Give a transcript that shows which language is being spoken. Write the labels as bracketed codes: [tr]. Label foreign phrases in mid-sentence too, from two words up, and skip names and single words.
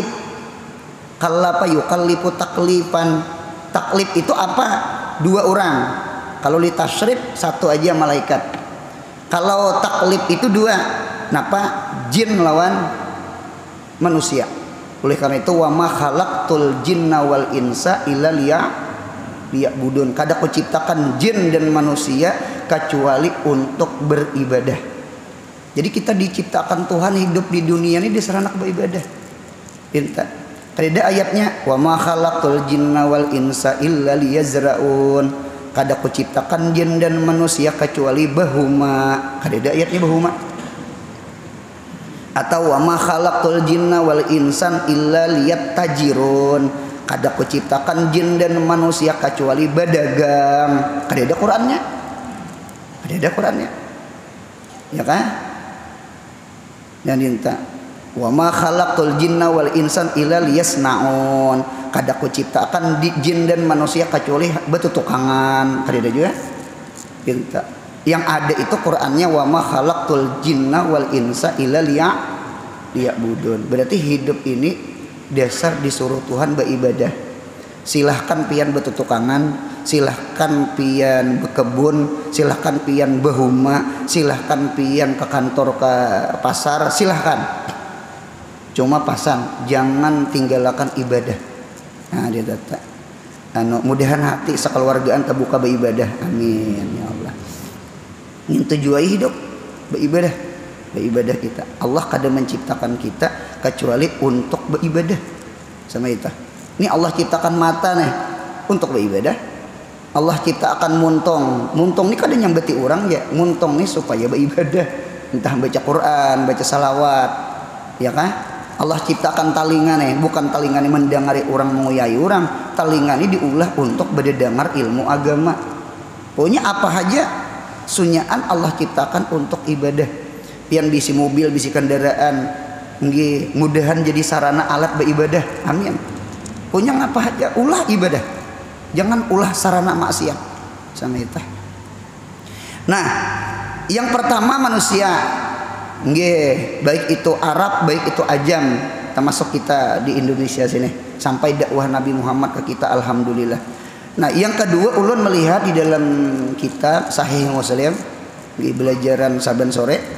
[ar] كلّف يكلّف تكليفا. [id] Taklif itu apa? 2 orang. Kalau litasyrif 1 aja malaikat. Kalau taklif itu 2. Kenapa? [bjn] Jin lawan manusia. Oleh karena itu [ar] وما خلقت الجن والإنس إلا ليعبدون. [bjn] Kada kuciptakan jin dan manusia kecuali untuk beribadah. Jadi kita diciptakan Tuhan hidup di dunia ini diseranak beribadah. [id] Ada ayatnya [ar] وما خلقت الجن والإنس إلا ليزرعون. [bjn] Kada kuciptakan jin dan manusia kecuali bahuma. [id] Ada ayatnya bahuma. Atau [ar] وما خلقت الجن والإنس إلا ليتاجرون. [bjn] kada kuciptakan jin dan manusia kecuali badagang. Kada ada Qur'annya. Ada Qur'annya. [id] Ya kan? Dan dinta [ar] وما خلقت الجن والإنس إلا ليصنعون. [bjn] Kada kuciptakan jin dan manusia kecuali betutukangan. Kada ada juga. Dinta. Yang ada itu Qur'annya [ar] وما خلقت الجن والإنس إلا ليعبدون. [bjn] Berarti hidup ini dasar disuruh Tuhan beribadah. Silahkan pian betutukangan, silahkan pian bekebun, silahkan pian behuma, silahkan pian ke kantor ke pasar, silahkan. Cuma pasang jangan tinggalkan ibadah. Nah dia kata mudahan hati sekeluargaan terbuka beribadah. [ar] آمين يا الله. [id] Ini tujuan hidup beribadah. Beribadah kita. [bjn] Allah kada menciptakan kita kecuali untuk beribadah sama kita. [id] Ini Allah ciptakan mata nih untuk beribadah. [bjn] Allah ciptakan muntong. Muntong ini kada nyambeti orang ya. Muntong ini supaya beribadah. [id] Entah baca Quran, baca salawat, ya kan? [bjn] Allah ciptakan talingan nih, bukan talingan ini mendengari orang menguyai orang. Talingan ini diulah untuk berdengar ilmu agama. Pokoknya apa aja sunyaan Allah ciptakan untuk ibadah. Pian bisi mobil, bisi kendaraan, nggih mudahan jadi sarana alat beribadah. [id] Amin. [bjn] Punya ngapa aja ulah ibadah. Jangan ulah sarana maksiat sama itu. [id] Nah, yang pertama manusia, nggih baik itu Arab, baik itu Ajam, termasuk kita di Indonesia sini sampai dakwah Nabi Muhammad ke kita, alhamdulillah. [bjn] Nah, yang kedua ulun melihat di dalam kitab Sahih Muslim, di belajaran saban sore.